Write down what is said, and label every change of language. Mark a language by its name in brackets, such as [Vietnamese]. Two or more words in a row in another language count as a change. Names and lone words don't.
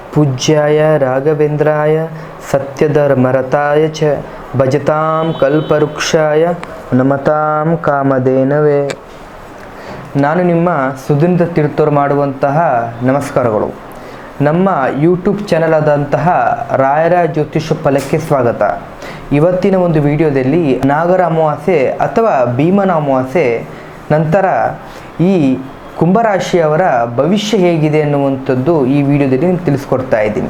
[Sanskrit] पूज्याय राघवेंद्राय सत्यधर्मरताय च भजतां कल्पवृक्षाय नमतां कामधेनवे। [Kannada] ನಾನು ನಿಮ್ಮ ಸುಧೀಂದ್ರ ತೀರ್ಥರು ಮಾಡುವಂತಹ ನಮಸ್ಕಾರಗಳು. ನಮ್ಮ [English] YouTube channel [Kannada] ಆದಂತಹ ರಾಯರ ಜ್ಯೋತಿಷ್ಯ ಫಲಕ್ಕೆ ಸ್ವಾಗತ. ಇವತ್ತಿನ ಒಂದು ವಿಡಿಯೋದಲ್ಲಿ ನಾಗರ ಅಮಾವಾಸ್ಯೆ ಅಥವಾ ಭೀಮನ ಅಮಾವಾಸ್ಯೆ ನಂತರ ಈ ಕುಂಭರಾಶಿಯವರ ಭವಿಷ್ಯ ಹೇಗಿದೆ ಅನ್ನುವಂಥದ್ದು ಈ ವಿಡಿಯೋದಲ್ಲಿ ನಾನು ತಿಳಿಸ್ಕೊಡ್ತಾ ಇದ್ದೀನಿ.